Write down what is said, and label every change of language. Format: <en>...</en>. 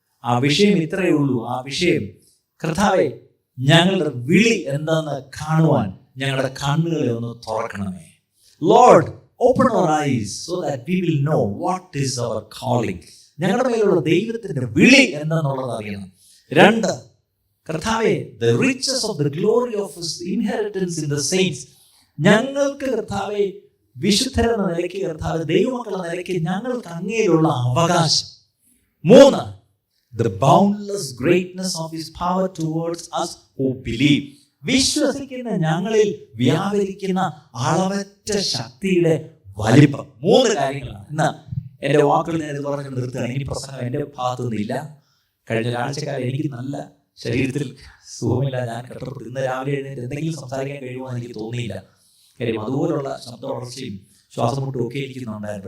<ml>ആ വിഷയം ഇത്രയേ ഉള്ളൂ. ആ വിഷയം, കർത്താവേ, ഞങ്ങളുടെ വിളി എന്താണെന്ന് കാണുവാൻ ഞങ്ങളുടെ കണ്ണുകളെ ഒന്ന് തുറക്കണമേ.</ml> <en>Lord, open our eyes so that we will know what is our calling.</en> <ml>ഞങ്ങളുടെ മേലുള്ള ദൈവത്തിന്റെ വിളി എന്താണെന്നുള്ളത് അറിയണം.</ml> <en>2,</en> <ml>കർത്താവേ,</ml> <en>the riches of the glory of his inheritance in the saints.</en> <ml>ഞങ്ങൾക്ക് കർത്താവേ, വിശുദ്ധരെന്ന നിലയ്ക്ക്, കർത്താവ് ദൈവമക്കളുടെ നിലയ്ക്ക് ഞങ്ങൾക്ക് അങ്ങേയുള്ള അവകാശം.</ml> <en>3, the boundless greatness of his power towards us who believe.</en> <ml>വിശ്വസിക്കുന്ന ഞങ്ങളിൽ വ്യാപരിക്കുന്ന അളവറ്റ ശക്തിയുടെ വലിപ്പം. 3 കാര്യങ്ങളാണ്. ഇന്ന് എൻ്റെ വാക്കുകൾ ഞാൻ ഇത് പറഞ്ഞ് നിർത്തുകയാണ്. ഇനി പ്രസംഗം എൻ്റെ ഭാഗത്തു നിന്നില്ല. കഴിഞ്ഞ ഒരാഴ്ചക്കാലം എനിക്ക് നല്ല ശരീരത്തിൽ സുഖമില്ല. ഞാൻ കഷ്ടപ്പെട്ടു. ഇന്ന് രാവിലെ എഴുന്നേറ്റ് എന്തെങ്കിലും സംസാരിക്കാൻ കഴിയുമോ എന്ന് എനിക്ക് തോന്നിയില്ല. കാര്യം അതുപോലുള്ള ശബ്ദ വളർച്ചയും ശ്വാസം മുട്ടും ഒക്കെ എനിക്കുന്നുണ്ടായിരുന്നു.</ml>